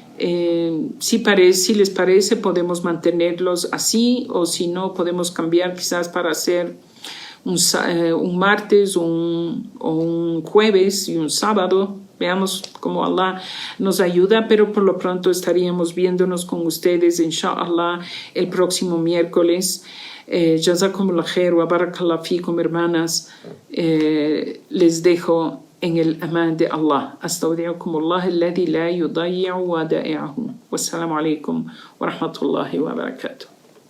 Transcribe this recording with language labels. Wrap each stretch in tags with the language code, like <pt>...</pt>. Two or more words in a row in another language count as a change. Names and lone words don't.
<es>Si les parece, podemos mantenerlos así, o si no, podemos cambiar quizás para hacer un martes o un jueves y un sábado. Veamos cómo Allah nos ayuda, pero por lo pronto estaríamos viéndonos con ustedes, inshallah, el próximo miércoles.</es> <ar>جزاكم الله خير وبارك الله فيكم,</ar> <es>hermanas. Les dejo en el amán de Allah.</es> <ar>أستودعكم الله الذي لا يضيع ودائعه. والسلام عليكم ورحمة الله وبركاته.</ar>